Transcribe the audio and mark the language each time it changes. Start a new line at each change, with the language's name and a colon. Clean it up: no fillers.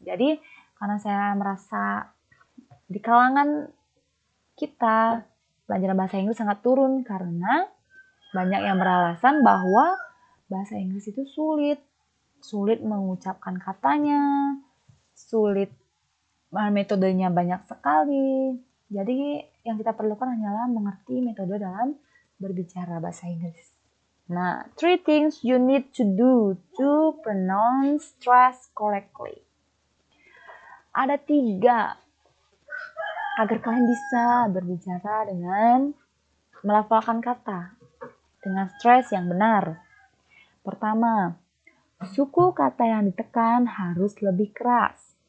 Indonesian: Jadi karena saya merasa di kalangan kita pelajaran bahasa Inggris sangat turun karena banyak yang beralasan bahwa bahasa Inggris itu sulit mengucapkan katanya, sulit, metodenya banyak sekali. Jadi yang kita perlukan hanyalah mengerti metode dalam berbicara bahasa Inggris.
English: Nah, 3 things you need to do to pronounce stress correctly.
Indonesian: Ada 3 agar kalian bisa berbicara dengan melafalkan kata dengan stress yang benar. Pertama, suku kata yang ditekan harus lebih keras.